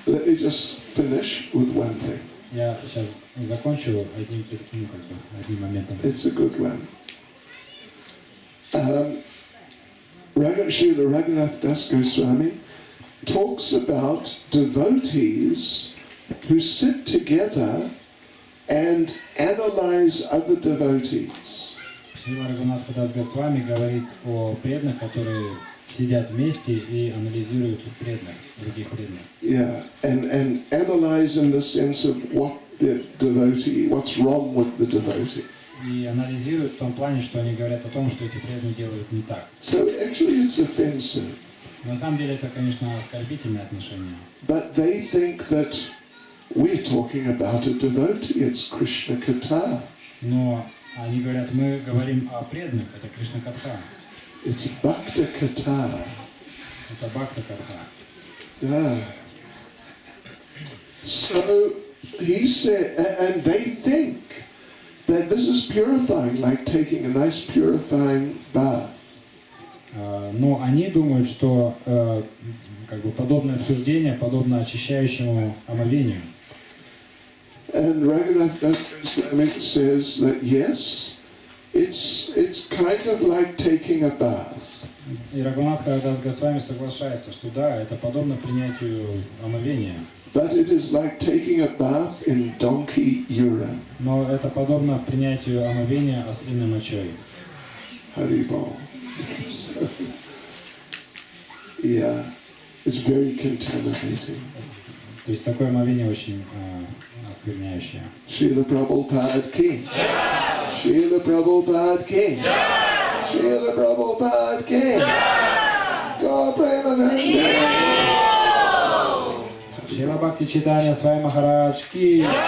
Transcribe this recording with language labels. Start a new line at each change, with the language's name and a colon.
English: Let me just finish with one thing.
Russian: Я сейчас закончу одним моментом.
English: It's a good one. Srila Raghunath Das Goswami talks about devotees who sit together and analyze other devotees.
Russian: Шрила Рагунатх Das Goswami говорит о преданных, которые сидят вместе и анализируют преданных, других преданных.
English: Yeah, and analyze in the sense of what the devotee, what's wrong with the devotee.
Russian: И анализируют в том плане, что они говорят о том, что эти преданные делают не так.
English: So actually it's offensive.
Russian: На самом деле это, конечно, оскорбительное отношение.
English: But they think that we're talking about a devotee, it's Krishna Katha.
Russian: Но они говорят, мы говорим о преданных, это Кришна Катха.
English: It's Bhakti Katha.
Russian: Это Бхакти Катха.
English: Yeah. So he said, and they think that this is purifying, like taking a nice purifying bath.
Russian: Но они думают, что подобное обсуждение подобно очищающему омовению.
English: And Raghunath Das Goswami says that yes, it's kind of like taking a bath.
Russian: И Рагунатха Дас Госвами соглашается, что да, это подобно принятию омовения.
English: But it is like taking a bath in donkey urine.
Russian: Но это подобно принятию омовения ослиной мочой.
English: Haribol. So, yeah, it's very contaminating.
Russian: То есть такое омовение очень оскверняющее. Srila Prabhupada Ki. Srila Prabhupada Ki. Srila Prabhupada Ki. Go Premanande. Шрила Бхакти Чайтанья Свами Махарадж Ки.